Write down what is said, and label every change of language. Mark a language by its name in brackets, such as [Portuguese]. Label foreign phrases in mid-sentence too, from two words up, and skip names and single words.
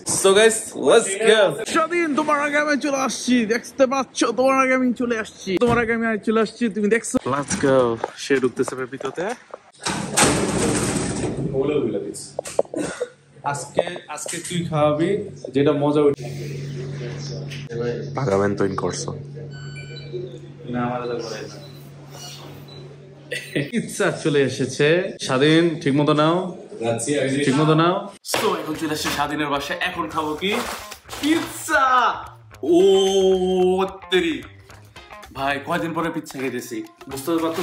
[English] so guys let's go. [Bangla] স্বাধীন তোমার আগে আমি চলে আসছি, দেখতে পাচ্ছ? তোমার আগে আমি চলে আসছি, তোমার আগে আমি চলে আসছি, তুমি দেখছো? [English] let's go. [Bangla] সে ঢুকতেছে পেপিতোতে। বলেও বলে দিস। আজকে তুই খাওয়াবি যেটা মজা উঠে। [Italian] Pagamento in corso. [Bangla] না আমার তো করে না। পিৎজা চলে এসেছে। স্বাধীন ঠিক মতো নাও, ঠিক মতো নাও। সো এখন চলে আসছে স্বাধীনের বাসায়, এখন খাবো কি? পিৎজা। ও তেরি ভাই, কয়দিন পরে পিৎজা খেতেছি, বুঝতে পারছো?